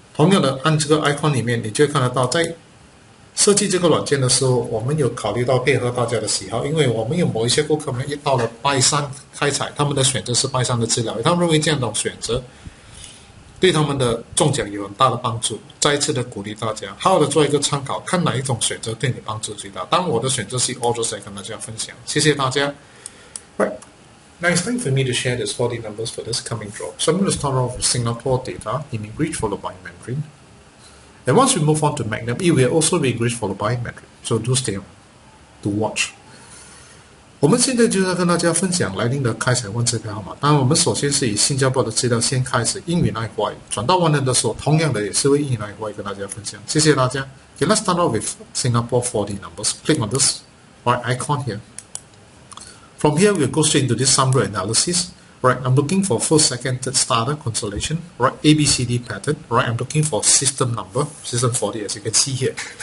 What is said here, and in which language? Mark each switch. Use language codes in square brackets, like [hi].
[zh] 同样的，按这个 icon 里面，你就会看得到，在设计这个软件的时候，我们有考虑到配合大家的喜好，因为我们有某一些顾客们一到了拜山开采，他们的选择是拜山的资料，他们认为这样的选择对他们的中奖有很大的帮助。再一次的鼓励大家，好好的做一个参考，看哪一种选择对你帮助最大。当然，我的选择是 Auto 来跟大家分享，谢谢大家。 [en] Right. Now it's time for me to share the 4D numbers for this coming draw. So I'm going to start off with Singapore data in English followed by Mandarin. And once we move on to Magnum, it will also be English followed by Mandarin. So do stay on to watch. [zh] 我们现在就要跟大家分享来临的开采万支票号码。当然，我们首先是以新加坡的资料先开始，英语那一块转到万能的时候，同样的也是会英语那一块跟大家分享。谢谢大家。 [en] Okay, let's start off with Singapore 4D numbers. Click on this right icon here. From here, we'll go straight into this summary analysis. Right, I'm looking for first, second, third starter constellation. Right, ABCD pattern. Right, I'm looking for system number, system 40, as you can see here.